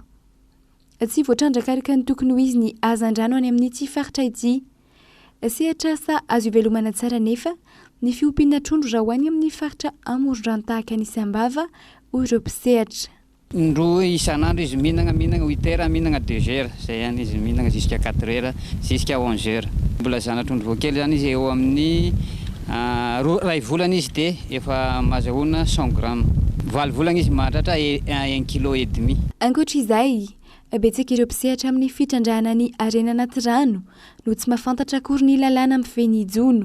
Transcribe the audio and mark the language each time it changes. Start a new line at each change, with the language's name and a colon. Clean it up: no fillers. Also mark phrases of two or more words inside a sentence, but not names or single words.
Malagasy: Tsy voatrandraka araka ny tokony ho izy ny hazan-drano any amin'ity faritra ity. Sehatra sa azo ivelomana tsara nefa ny fiompiana trondro raha ho any amin'ny faritra amoron-drano tahaka ny Isambava ireo mpisehatra. Indroa isan'andro izy mihinagna 8 heures mihinagna 2 heures zay ihany izy mihinagna
French: jusqu'à 4 heures jusqu'à 11 heures.
Malagasy: Mbola zana-trondro voakely zany izy eo amin'ny 2 volana izy dia efa mahazahoana 100 grammes. 4 volana izy mahatratra 1,5 kg. Ankoatra izay betsaka ireo mpisehatra amin'ny fitrandrahana ny arena anaty rano no tsy mahafantatra akory ny lalàna mifeny Jono.